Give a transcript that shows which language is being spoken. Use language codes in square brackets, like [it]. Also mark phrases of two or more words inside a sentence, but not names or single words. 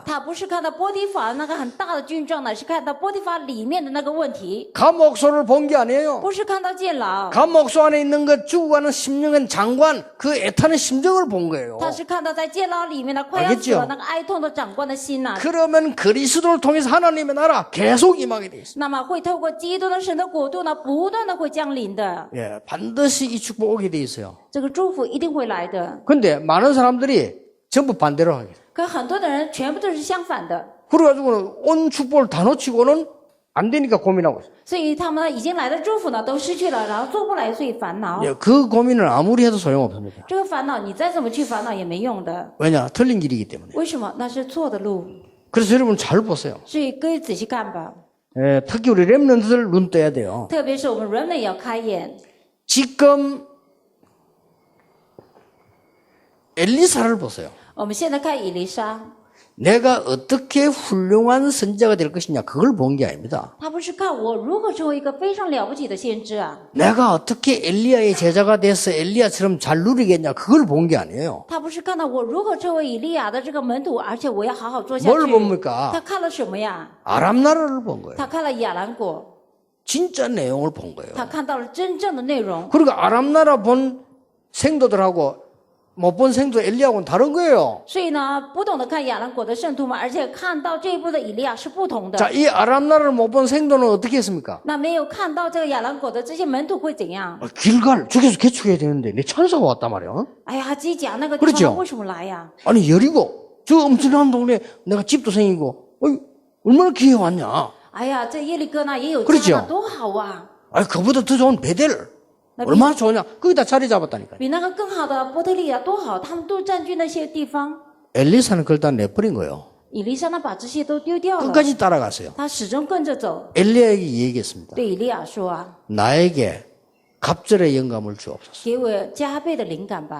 [zh] 他不是看到波提法那个很大的军装呢，是看到波提法里面的那个问题， [ko] 감옥소를 본 게 아니에요. [zh] 不是看到监牢， [ko] 감옥소 안에 있는 그 죽어가는 심령한 장관 그 애타는 심정을 본 거예요. [zh] 他是看到在监牢里面的快要死了那个哀痛的长官的心呐、 [ko] 그러면 그리스도를 통해서 하나님의 나라 계속 임하게 돼 있습니다. [zh] 那么会透过基督的神的国度呢，不断的会降临的， [ko] 예, 반드시 이 축복 오게 돼 있어요. [zh] 这个祝福一定会来的。 [ko] 근데 많은 사람들이 전부 반대로 하게 돼요. [zh] 可很多的人全部都是相反的， [ko] 그래가지고는 온 축복을 다 놓치고는 안 되니까 고민하고 있어요. [zh] 所以他们呢已经来的祝福呢都失去了，然后做不来，所以烦恼。 [ko] 예, 그 고민을 아무리 해도 소용없습니다. [zh] 这个烦恼你再怎么去烦恼也没用的， [ko] 왜냐? 틀린 길이기 때문에. [zh] 为什么？那是错的路。 [ko] 그래서 여러분 잘 보세요. [zh] 所以各位仔细看吧， [ko] 예, 특히 우리 렘넌트들 눈 떠야 돼요. [zh] 特别是我们人类也要开眼。 [ko] 지금 엘리사를 보세요. [zh] 我们现在看以利沙， [ko] 내가 어떻게 훌륭한 선지자가 될 것이냐 그걸 본 게 아닙니다. [zh] 他不是看我如何成为一个非常了不起的先知啊， [ko] 내가 어떻게 엘리야의 제자가 돼서 엘리야처럼 잘 누리겠냐 그걸 본 게 아니에요. [zh] 他不是看到我如何成为以利亚的这个门徒，而且我要好好做下 [ko] 뭘 [zh] 去。 [ko] 봅니까? [zh] 他看了什么呀？ [ko] 아람 나라를 본 거예요. [zh] 他看了亚兰国， [ko] 진짜 내용을 본 거예요. [zh] 他看到了真正的内容。 [ko] 그리고 아람 나라 본 생도들하고 못 본 생도 엘리야하고는 다른 거예요. [zh] 所以呢，不懂得看亚兰国的圣徒们，而且看到这一步的以利亚是不同的。 [ko] 자, 이 아람 나라를 못 본 생도는 어떻게 했습니까? [zh] 那没有看到这个亚兰国的这些门徒会怎样？ [ko] 길갈 저기서 개축해야 되는데 내 천사가 왔단 말이야. 어? [zh] 哎呀，自己讲那个地 [ko] 그렇죠 [zh] 方为什么来呀？ [ko] 아니 여리고 저 엄청난 동네 내가 집도 생기고 어이, 얼마나 기회 왔냐. [zh] 哎呀，这耶利哥呢也有 [ko] 그렇죠 [zh] 家呢，多好啊！ [ko] 아니 그보다 더 좋은 베델 얼마나 좋으냐. 거기다 자리 잡았다니까요. [zh] 比那个更好的波特利亚多好，他们都占据那些地方。 [ko] 엘리사는 그걸 다 내버린 거예요. [zh] 以利沙呢把这些都丢掉了， [ko] 끝까지 따라갔어요. [zh] 他始终跟着走。 [ko] 엘리야에게 얘기했습니다. [zh] 对以利亚说啊， [ko] 나에게 갑절의 영감을 주옵소서. [zh] 给我加倍的灵感吧。